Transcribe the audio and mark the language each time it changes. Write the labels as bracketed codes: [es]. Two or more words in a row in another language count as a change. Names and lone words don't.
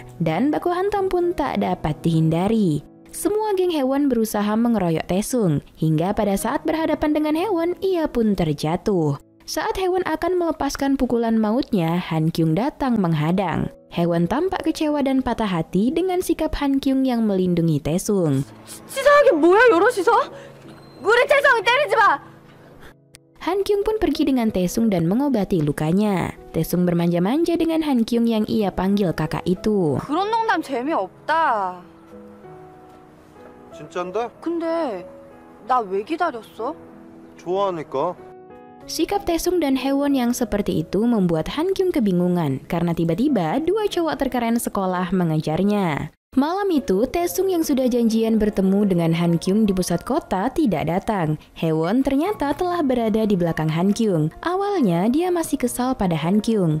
[id] Dan baku hantam pun tak dapat dihindari. Semua geng Haewon berusaha mengeroyok Taesung. Hingga pada saat berhadapan dengan Haewon, ia pun terjatuh. Saat Haewon akan melepaskan pukulan mautnya, Han Kyung datang menghadang. Haewon tampak kecewa dan patah hati dengan sikap Han Kyung yang melindungi Taesung. [ko] 치사하게 뭐야 여럿이서? 우리 태성이 때리지 마! [id] Han Kyung pun pergi dengan Taesung dan mengobati lukanya. Taesung bermanja-manja dengan Han Kyung yang ia panggil kakak itu. [ko] 그런 농담 재미없다. 진짠데? 근데 나 왜 기다렸어? 좋아하니까. [id] Sikap Taesung dan Haewon yang seperti itu membuat Han Kyung kebingungan karena tiba-tiba dua cowok terkeren sekolah mengejarnya. Malam itu, Taesung yang sudah janjian bertemu dengan Han Kyung di pusat kota tidak datang. Haewon ternyata telah berada di belakang Han Kyung. Awalnya, dia masih kesal pada Han Kyung.